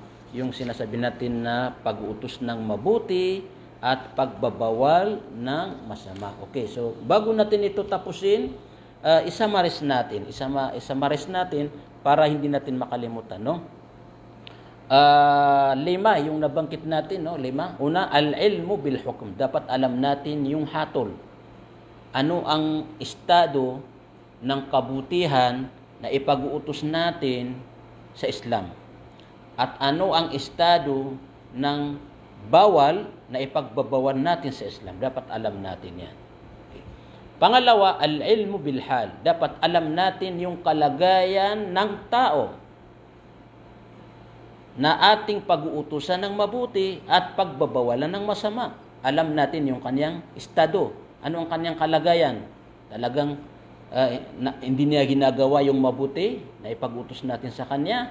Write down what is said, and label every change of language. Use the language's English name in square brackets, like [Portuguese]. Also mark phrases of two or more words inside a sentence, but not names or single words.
[Filipino] Yung sinasabi natin na pag-uutos ng mabuti at pagbabawal ng masama. Okay, so bago natin ito tapusin, isamaris natin para hindi natin makalimutan, no? 5 yung nabanggit natin, no? 5. Una, [Arabic] العلم بالحكم. [Filipino] Dapat alam natin yung hatol. Ano ang estado ng kabutihan na ipag-uutos natin sa Islam? At ano ang estado ng bawal na ipagbabawal natin sa Islam? Dapat alam natin yan. Pangalawa, [Arabic] العلم بالحال. [Filipino] Dapat alam natin yung kalagayan ng tao na ating pag-uutusan ng mabuti at pagbabawalan ng masama. Alam natin yung kanyang estado. Ano ang kanyang kalagayan? Talagang hindi niya ginagawa yung mabuti na ipag-utos natin sa kanya?